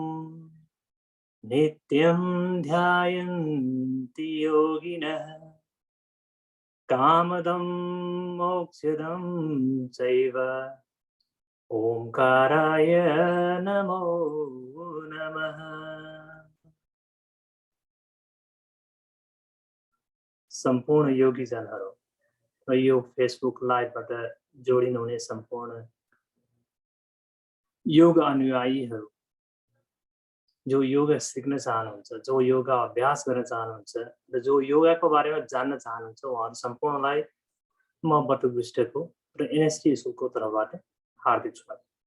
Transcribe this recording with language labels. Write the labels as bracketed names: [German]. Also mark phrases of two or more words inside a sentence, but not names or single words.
[Sanskrit] नित्यं ध्यायन्ति योगिनः कामदं मोक्षदं चैव ओंकाराय नमो नमः। [Nepali] सम्पूर्ण योगी जनहरू र यो फेसबुक लाइभबाट जोडिनु हुने सम्पूर्ण योग अनुयायीहरू जो योगा सिक्न चाहनुहुन्छ, जो योगा अभ्यास गर्न चाहनुहुन्छ र जो योगाको बारेमा जान्न चाहनुहुन्छ, उहाँहरू सम्पूर्णलाई म बटुक बिस्टको र एनएसटी स्कुलको तर्फबाट हार्दिक स्वागत।